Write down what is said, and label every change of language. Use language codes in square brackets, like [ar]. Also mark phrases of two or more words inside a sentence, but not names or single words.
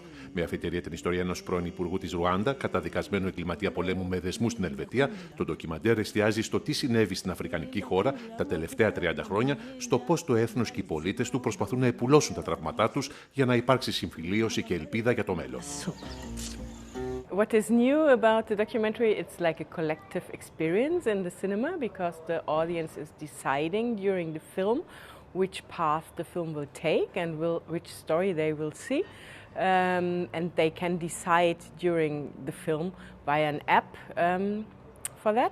[el] Με αφιτερία την ιστορία ενός πρώην υπουργού της Ρουάντα, καταδικασμένου εγκληματία πολέμου με δεσμούς στην Ελβετία, το ντοκιμαντέρ εστιάζει στο τι συνέβη στην αφρικανική χώρα τα τελευταία 30 χρόνια, στο πώς το έθνος και οι πολίτες του προσπαθούν να επουλώσουν τα τραύματά τους για να υπάρξει συμφιλίωση και ελπίδα για το μέλλον. [en] What is new about the documentary? It's like a collective experience in the cinema because the audience is deciding during the film which path the film will take and which story they will see. And they can decide during the film via an app for that.